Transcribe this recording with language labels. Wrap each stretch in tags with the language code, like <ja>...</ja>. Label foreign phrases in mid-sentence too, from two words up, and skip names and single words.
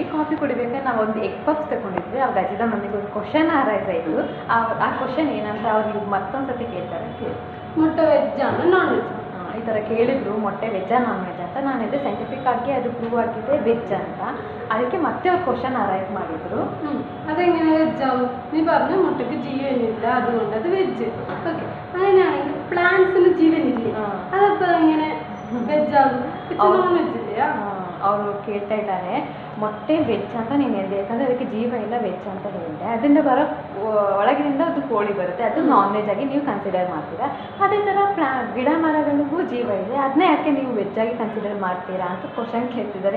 <kn>ಕಾಫಿ ಕುಡಿಬೇಕಾದ್ರೆ ನಾವು ಒಂದು</kn> <en>egg puffs</en> <kn>ತಗೊಂಡಿದ್ವಿ. ಅವಾಗ ಅಜ್ಜಿದ ಮಮ್ಮಿಗೆ ಒಂದು</kn> <en>question arise</en> <kn>ಆಯಿತು. ಆ ಕ್ವಶನ್ ಏನಂತ ಅವ್ರಿಗೆ ಮತ್ತೊಂದು ಸತಿ ಕೇಳ್ತಾರೆ, ಮೊಟ್ಟೆ ವೆಜ್ಜಾ</kn> <en>non veg</en> <kn>ಈ ಥರ ಕೇಳಿದ್ರು. ಮೊಟ್ಟೆ ವೆಜ್ಜಾ</kn> <en>non veg</en> <kn>ಅಂತ. ನಾನಿದೆ ಸೈಂಟಿಫಿಕ್ ಆಗಿ ಅದು ಪ್ರೂವ್ ಆಗಿದೆ ವೆಜ್ ಅಂತ. ಅದಕ್ಕೆ ಮತ್ತೆ ಅವ್ರು</kn> <en>question arise</en> <kn>ಮಾಡಿದ್ರು.</kn> <ml>അതെങ്ങനെ വെജാവും? നീ പറഞ്ഞ മുട്ടയ്ക്ക് ജീവനില്ല, അതുകൊണ്ട് അത് വെജ്. ഓക്കെ, അങ്ങനെയാണെങ്കിൽ പ്ലാന്റ്സിന് ജീവനില്ലേ, അതപ്പോൾ എങ്ങനെ വെജാവും?</ml> <en>non veg</en> <ml>ഇല്ലയാ?</ml> <kn>ಅವರು ಕೇಳ್ತಾ ಇದ್ದಾರೆ, ಮೊಟ್ಟೆ ವೆಜ್ ಅಂತ ನೀನು ಹೇಳಿದೆ, ಯಾಕಂದರೆ ಅದಕ್ಕೆ ಜೀವ ಇಲ್ಲ ವೆಜ್ ಅಂತ ಹೇಳಿದೆ. ಅದರಿಂದ ಬರೋ ಒಳಗಿನಿಂದ ಅದು ಕೋಳಿ ಬರುತ್ತೆ, ಅದು</kn> <en>non veg</en> <kn>ಆಗಿ ನೀವು ಕನ್ಸಿಡರ್ ಮಾಡ್ತೀರಾ. ಅದೇ ಥರ ಗಿಡ ಮರಗಳಿಗೂ ಜೀವ ಇದೆ, ಅದನ್ನೇ ಯಾಕೆ ನೀವು ವೆಜ್ಜಾಗಿ ಕನ್ಸಿಡರ್ ಮಾಡ್ತೀರಾ ಅಂತ ಕ್ವಶನ್ ಕೇಳ್ತಿದ್ದಾರೆ.</kn>